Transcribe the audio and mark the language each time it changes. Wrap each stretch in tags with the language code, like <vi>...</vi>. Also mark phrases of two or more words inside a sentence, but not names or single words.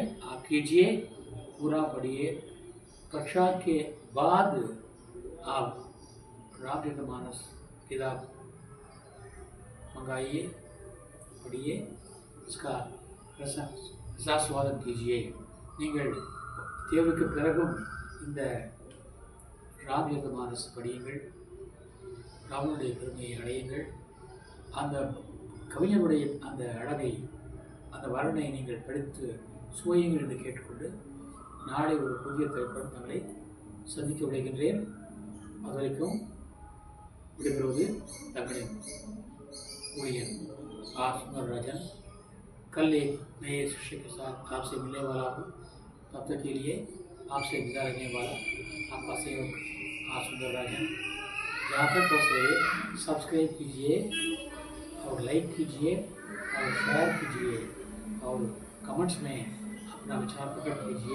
<hi>आप कीजिए, पूरा पढ़िए. कक्षा के बाद आप रामचरितमानस किताब मंगाइए, पढ़िए, इसका रसास्वादन कीजिए.</hi> <ta>நீங்கள் தேர்வுக்கு பிறகும் இந்த ராமச்சரிதமானஸ் படியுங்கள், ராமனுடைய பெருமையை அடையுங்கள். அந்த கவிஞருடைய அந்த அழகை, அந்த வர்ணனை நீங்கள் படித்து சுவையுங்கள் என்று கேட்டுக்கொண்டு நாளை ஒரு புதிய திரைப்படம் தங்களை சந்திக்க விளைகின்றேன். அது வரைக்கும் விடைபெறுவது தங்களின் ஊழியர் आर सुंदरराजन.</ta> <hi>कल एक नए शिष्य के साथ आपसे मिलने वाला हूँ. तब तक के लिए आपसे विदा लेने वाला आपका सेवक आर सुंदरराजन. जहाँ तक हो सके सब्सक्राइब कीजिए और लाइक कीजिए और शेयर कीजिए और कमेंट्स में अपना विचार प्रकट कीजिए.</hi>